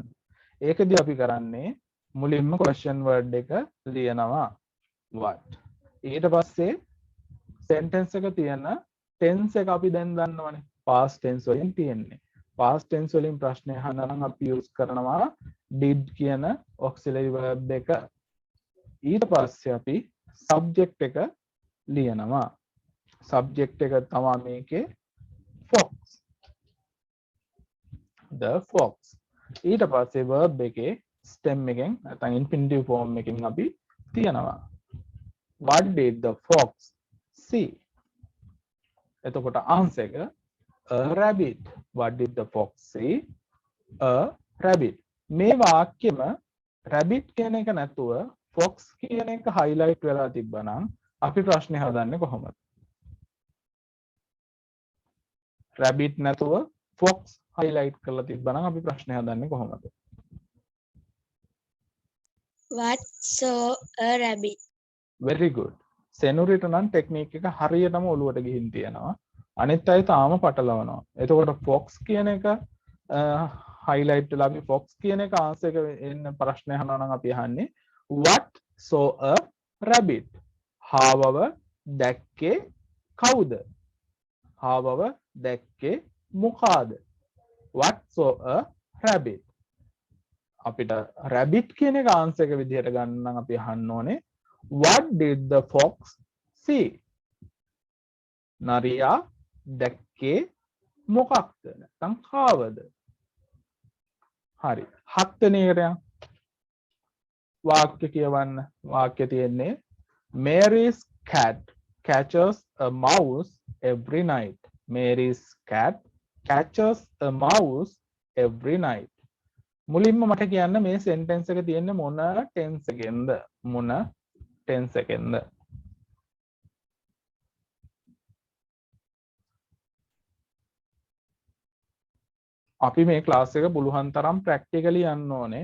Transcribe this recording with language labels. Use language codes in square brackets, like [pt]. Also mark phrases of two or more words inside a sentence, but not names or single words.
[si] ඒකදී අපි කරන්නේ මුලින්ම [en] question word [si] එක ලියනවා what. ඊට පස්සේ sentence එක තියෙන tense එක අපි දැන් දන්නවනේ [en] past tense [si] වලින් තියෙන්නේ. [en] past tense [si] වලින් ප්‍රශ්න අහන්න නම් අපි use කරනවා did කියන [en] auxiliary verb [si] එක. ඊට පස්සේ අපි subject එක ලියනවා. subject එක තමයි මේකේ fox. [en] the fox. ඊට පස්සේ verb එකේ stem එකෙන් නැත්නම් infinitive form එකකින් අපි තියනවා what did the fox see. [si] එතකොට answer එක [en] a rabbit. what did the fox see? a rabbit. [si] මේ වාක්‍යෙම rabbit කියන එක නැතුව fox කියන එක highlight වෙලා තිබ්බනම් අපි ප්‍රශ්නේ හදන්නේ කොහොමද? rabbit නැතුව fox highlight කරලා තිබ්බනම් අපි ප්‍රශ්නේ හදන්නේ කොහොමද? [en] What saw a rabbit? very good. [si] සෙනුරිට නම් ටෙක්නික් එක හරියටම ඔලුවට ගිහින් තියෙනවා. අනිත් අය තාම පටලවනවා. එතකොට fox කියන එක highlight වෙලා අපි fox කියන එක answer එක එන්න ප්‍රශ්නය අහනවා නම් අපි අහන්නේ [en] what saw a rabbit? [si] හාවව දැක්කේ කවුද? හාවව දැක්කේ මොකාද? [en] what saw a rabbit? [si] අපිට rabbit කියන එක answer එක විදිහට ගන්න නම් අපි අහන්න ඕනේ [en] what did the fox see? [si] නරියා දැක්කේ මොකක්ද? නැත්නම් කාවද? හරි. 7 වෙනි එකට යන්න. වාක්‍ය කියවන්න. [en] වාක්‍ය තියෙන්නේ Mary's cat catches a mouse every night. Mary's cat catches a mouse every night. [si] මුලින්ම මට කියන්න මේ sentence එක තියෙන්නේ මොන tense එකෙන්ද? මොන tense එකෙන්ද? අපි මේ ක්ලාස් එක පුළුවන් තරම් ප්‍රැක්ටිකලි යන්න ඕනේ.